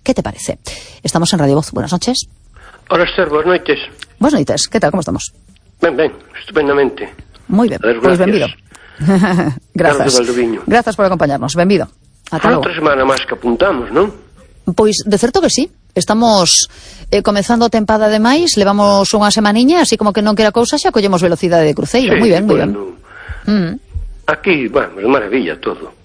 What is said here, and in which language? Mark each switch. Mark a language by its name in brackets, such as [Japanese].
[Spanish] ¿Qué te parece? Estamos en Radio Voz. Buenas noches. Hola, Esther. Buenas noches. Buenas noches. ¿Qué tal? ¿Cómo estamos? Bien, bien. Estupendamente. Muy bien. Ver, pues bienvenido. Gracias. Gracias por acompañarnos. Bienvenido. Son otra semana más que apuntamos, ¿no? Pues de cierto que sí. [Galician] Estamos comenzando tempada de maíz, levamos unha semaniña, así como que non quera cousa, xa collemos velocidade de cruceiro. [Spanish] Sí, muy bien, bueno, muy bien. Aquí, bueno, de maravilla todo.